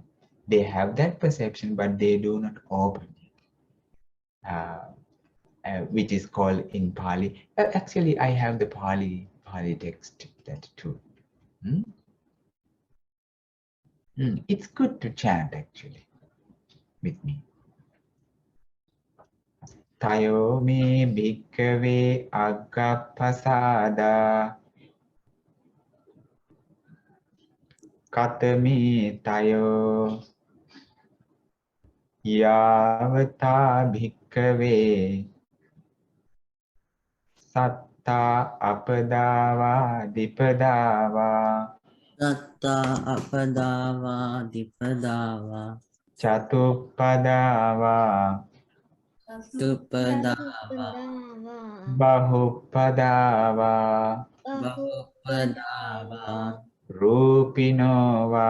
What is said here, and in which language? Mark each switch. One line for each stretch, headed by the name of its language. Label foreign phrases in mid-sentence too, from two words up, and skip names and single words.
English: They have that perception, but they do not open it, which is called in Pali. Actually, I have the Pali text that too. It's good to chant actually with me.
Pali: tayo me bhikkhave Aggappasāda katami tayo yavata bhikkhave satta apadava dipadava Satta apadava dipadava catupadava tupadava bahupadava bahupadava rupinova